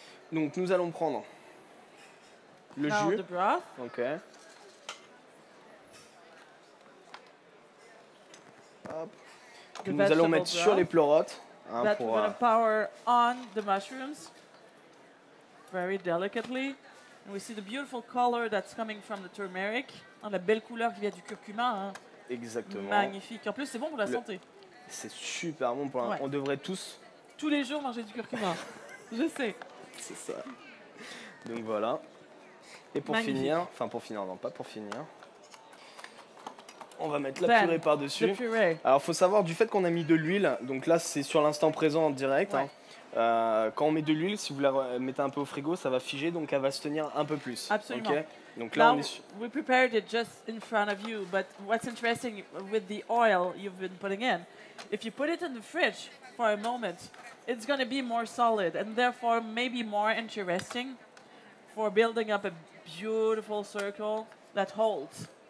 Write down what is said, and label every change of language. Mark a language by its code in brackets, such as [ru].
[fr] Donc nous allons prendre le jus. [en] The broth. Ok. Hop. [fr] Que nous allons mettre sur les pleurotes. [en] That we're going to pour on the mushrooms very delicately. And we see the beautiful color that's coming from the turmeric. [fr] La belle couleur qui vient du curcuma. Hein. Exactement. Magnifique. En plus, c'est bon pour la santé. C'est super bon pour On devrait tous les jours manger du curcuma. Je sais. C'est ça. Donc voilà. Et pour finir, enfin pour finir, non pas pour finir, on va mettre la purée par-dessus. Alors il faut savoir du fait qu'on a mis de l'huile, donc là c'est sur l'instant présent en direct. Ouais. Quand on met de l'huile, si vous la mettez un peu au frigo, ça va figer, donc elle va se tenir un peu plus. Absolument. Okay. Donc là, on [en] Now, [fr] est sur... [en] we prepared it just in front of you, but what's interesting with the oil you've been putting in, if you put it in the fridge for a moment, it's going to be more solid and therefore maybe more interesting for building up a beautiful circle that holds.